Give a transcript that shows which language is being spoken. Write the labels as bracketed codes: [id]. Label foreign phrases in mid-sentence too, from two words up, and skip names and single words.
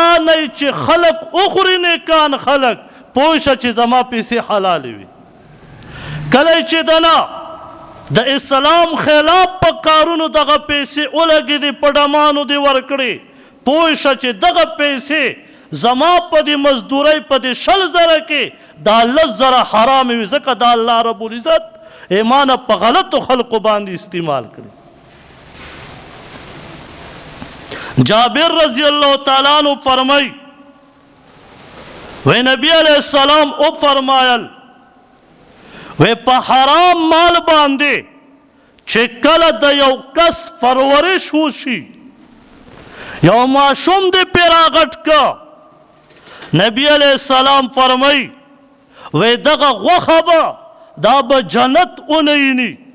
[ps] نه چې خلک وخوري نیکان خلک پوه شه چې زما پیسې حلالې وي کله چې دنه د اسلام خلاف په کارونو دغه پیسې ولګېدې په ډمانو دې ورکړې پوه شه چې دغه پیسې زما په دې مزدورۍ په دې 100,000 کې دا 10,000 حرام وي ځکه دا [ar] الله رب العزت [ps] ایمان په غلطو خلقو باندې استعمال کړي جابر [ar] رضی اللہ تعالیٰ عنہ [ps] فرمائی وی نبی [ar] علیہ السلام [ps] او فرمایل وی په حرام مال باندې چې کله د یو کس پرورش وشي یو ماشوم دې پې راغټ که نبی [ar] علیہ السلام [ps] فرمای وی دغه غوښه به دا به جنت ونیني